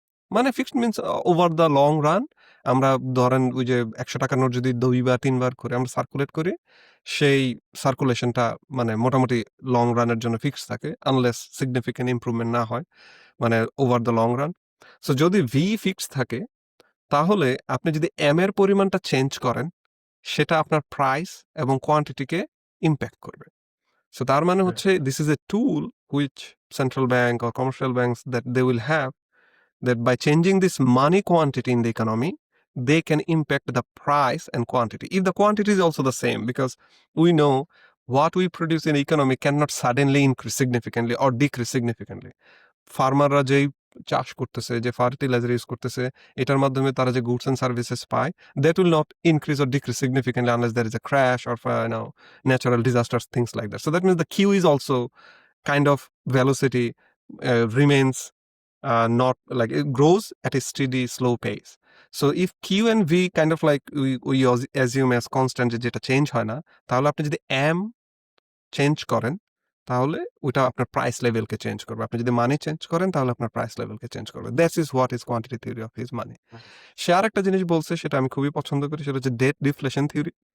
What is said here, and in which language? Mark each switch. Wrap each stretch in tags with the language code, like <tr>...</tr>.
<bn>মানে fixed means over the long run আমরা ধরেন ওই যে ৳১০০ নোট যদি ২ বার ৩ বার করে আমরা সার্কুলেট করি, সেই সার্কুলেশনটা মানে মোটামুটি লং রানের জন্য ফিক্সড থাকে আনলেস সিগনিফিক্যান্ট ইমপ্রুভমেন্ট না হয়। মানে over the long run. So যদি ভি ফিক্সড থাকে তাহলে আপনি যদি এম এর পরিমাণটা চেঞ্জ করেন, সেটা আপনার প্রাইস এবং কোয়ান্টিটিকে ইমপ্যাক্ট করবে। সো তার মানে</bn> <en>Right. হচ্ছে this is a tool which central bank or commercial banks that they will have that by changing this money quantity in the economy, they can impact the price and quantity. If the quantity is also the same, because we know what we produce in the economy cannot suddenly increase significantly or decrease significantly.</en> <bn>ফার্মাররা যেই চাষ করতেছে, যে fertiliser use করতেছে, এটার মাধ্যমে তারা যে goods and services পায়,</bn> <en>that will not increase or decrease significantly unless there is a crash or natural disasters, things like that. So that means the Q is also kind of velocity remains not like it grows at a steady slow pace. So if Q and V kind of like we assume as constant</en> <bn>যেটা change হয় না, তাহলে আপনি যদি M change করেন তাহলে ওইটা আপনার প্রাইস লেভেলকে চেঞ্জ করবে। আপনি যদি মানি চেঞ্জ করেন তাহলে আপনার প্রাইস লেভেলকে চেঞ্জ করবে।</bn> <en>That's is what is quantity theory of his money.</en> <bn>সে আরেকটা জিনিস বলছে সেটা আমি খুবই পছন্দ করি সেটা হচ্ছে ডেট ডিফ্লেশন থিওরি।</bn>